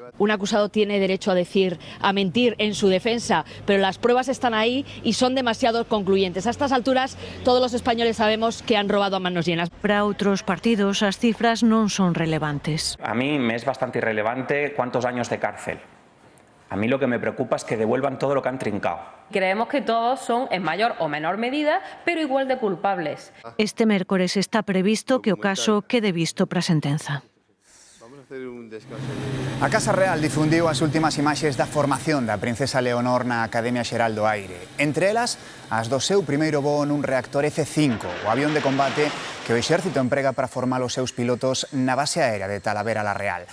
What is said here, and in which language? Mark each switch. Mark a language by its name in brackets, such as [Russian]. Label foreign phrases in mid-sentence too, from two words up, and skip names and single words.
[Spanish] Un acusado tiene derecho a mentir en su defensa, pero las pruebas están ahí y son demasiado concluyentes. A estas alturas, todos los españoles sabemos que han robado a manos llenas. [Galician] Para outros partidos, as cifras non son relevantes. [Spanish] A mí me es bastante irrelevante cuántos años de cárcel. A mí lo que me preocupa es que devuelvan todo lo que han trincado. Creemos que todos son en mayor o menor medida, pero igual de culpables. [Galician] Este mércores está previsto que o caso quede visto para a sentenza. A Casa Real difundiu as últimas imaxes da formación da princesa Leonor na Academia Xeral do Aire. Entre elas, as do seu primeiro voo nun reactor F-5, o avión de combate que o exército emprega para formar os seus pilotos na base aérea de Talavera la Real.